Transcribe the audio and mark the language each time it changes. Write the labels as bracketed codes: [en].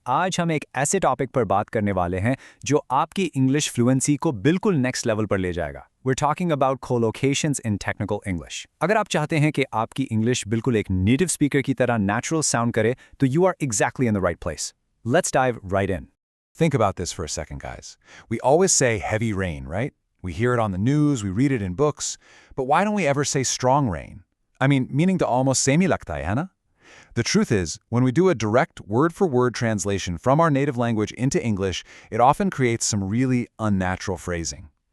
[hi] आज हम एक ऐसे टॉपिक पर बात करने वाले हैं जो आपकी इंग्लिश फ्लुएंसी को बिल्कुल नेक्स्ट लेवल पर ले जाएगा. [en] We're talking about collocations in technical English. [hi] अगर आप चाहते हैं कि आपकी इंग्लिश बिल्कुल एक नेटिव स्पीकर की तरह नेचुरल साउंड करे, तो [en] you are exactly in the right place. Let's dive right in. Think about this for a second, guys. We always say heavy rain, right? We hear it on the news, we read it in books, but why don't we ever say strong rain? I mean, meaning to almost same [hi] hi lagta hai, hai na? [en] The truth is, when we do a direct word-for-word translation from our native language into English, it often creates some really unnatural phrasing.